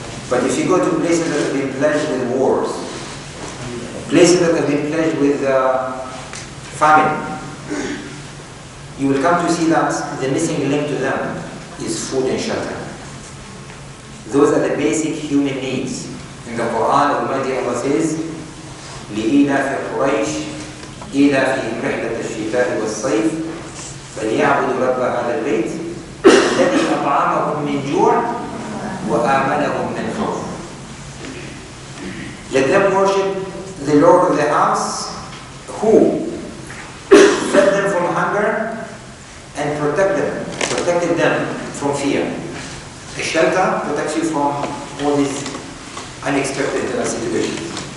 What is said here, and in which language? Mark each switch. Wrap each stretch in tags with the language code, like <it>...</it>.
<en>But if you go to places that have been plagued with wars, places that have been plagued with famine, you will come to see that the missing link to them is food and shelter. Those are the basic human needs. In the Quran, Almighty Allah says,</en> <ar>لِإِيلَافِ قُرَيْشٍ إِيلَافِهِمْ رِحْلَةَ الشِّتَاءِ وَالصَّيْفِ فَلْيَعْبُدُوا رَبَّ هَذَا الْبَيْتِ الَّذِي أَطْعَمَهُم مِّن جُوعٍ وَآمَنَهُم مِّنْ خَوْفٍ.</ar> <en>Let them worship the Lord of the house, who fed them from hunger and protected them from fear. A shelter protects you from all these unexpected situations.</en>